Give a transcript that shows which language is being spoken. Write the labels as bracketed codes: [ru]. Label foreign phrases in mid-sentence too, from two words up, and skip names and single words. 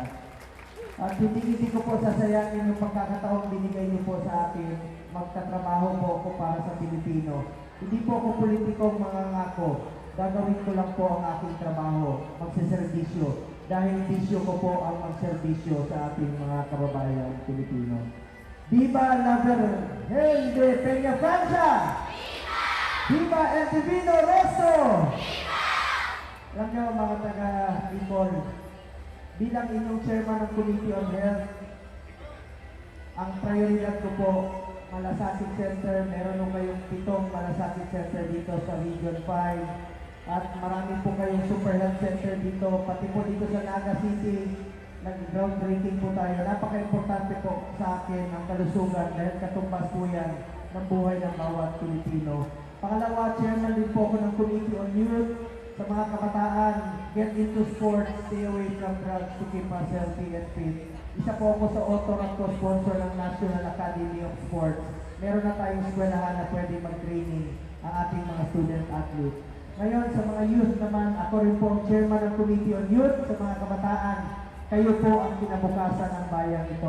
[tl] At hindi ko po sasayangin yung pagkakataon binigay niyo po sa akin. Magtatrabaho po ako para sa Pilipino. Hindi po ako politikong mangangako. Gagawin ko lang po ang aking trabaho, magsiservisyo. Dahil bisyo ko po ang magserbisyo sa ating mga kababayan Pilipino. [es] Viva la Virgen de Peñafrancia! Viva el Divino Resto! [tl] Alam niyo mga taga-Bicol, bilang inyong chairman ng Committee on Health, ang prioridad ko po, Malasakit Center. Meron nung kayong 7 Malasakit Center dito sa Region 5. At marami po kayong Super Health Center dito, pati po dito sa Naga City. Nag-groundbreaking po tayo. Napaka-importante po sa akin ang kalusugan dahil katumbas po yan ng buhay ng bawat Pilipino. Pangalawa, chairman din po ako ng Committee on Youth. Sa mga kabataan, [en] get into sports, stay away from drugs to keep us healthy and fit. [tl] Isa po ako sa author at co-sponsor ng National Academy of Sports. Meron na tayong eskwelahan na pwede mag-training ang ating mga student-athlete. Ngayon, sa mga youth naman, ako rin po ang chairman ng Committee on Youth. Sa mga kabataan, kayo po ang kinabukasan ng bayang ito.